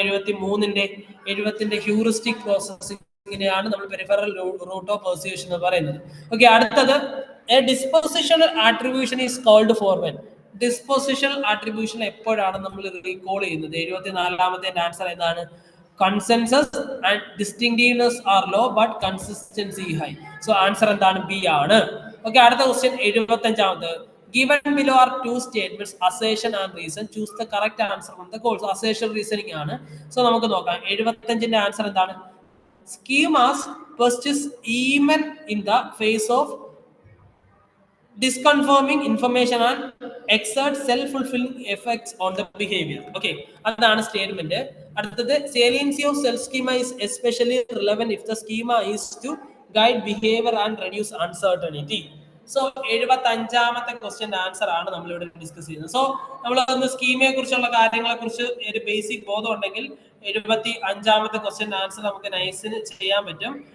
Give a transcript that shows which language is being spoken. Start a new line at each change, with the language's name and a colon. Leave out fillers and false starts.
Malayalam: 73ന്റെ heuristic പ്രോസസ്സിംഗിനെയാണ് നമ്മൾ peripheral root of പെർസ്യൂഷൻ എന്ന് പറയുന്നത്. ഓക്കെ, അടുത്തത്
English: A dispositional attribution is called for when.
Malayalam: ഡിസ്പോസിഷണൽ attribution എപ്പോഴാണ് നമ്മൾ റീകോൾ ചെയ്യുന്നത്? 74ാമത്തെ ആൻസർ ഏതാണ്?
English: Consensus and distinctiveness are low but consistency high.
Malayalam: So answer എന്താണ്? ബി ആണ്. ഓക്കെ, അടുത്ത question 75ാമത്.
English: Given below are two statements, assertion and reason. Choose the correct answer from the goals.
Malayalam: Assertion reasoning ആണ്. So നമുക്ക് നോക്കാം. 75ന്റെ answer എന്താണ്?
English: Schemas persist even in the face of disconfirming information and exert self-fulfilling effects on the behavior. Okay,
Malayalam: അതാണ് statement. അടുത്തത്
English: saliency of self schema is especially relevant if the schema is to guide behavior and reduce uncertainty.
Malayalam: So 75ാമത്തെ question answer ആണ് നമ്മൾ ഇവിടെ discuss ചെയ്യുന്നത്. So നമ്മൾ സ്കീമയെ കുറിച്ചുള്ള കാര്യങ്ങളെ കുറിച്ച് ഒരു ബേസിക് ബോധം ഉണ്ടെങ്കിൽ 75ാമത്തെ ക്വസ്റ്റ്യൻ ആൻസർ നമുക്ക് നൈസിന് ചെയ്യാൻ പറ്റും.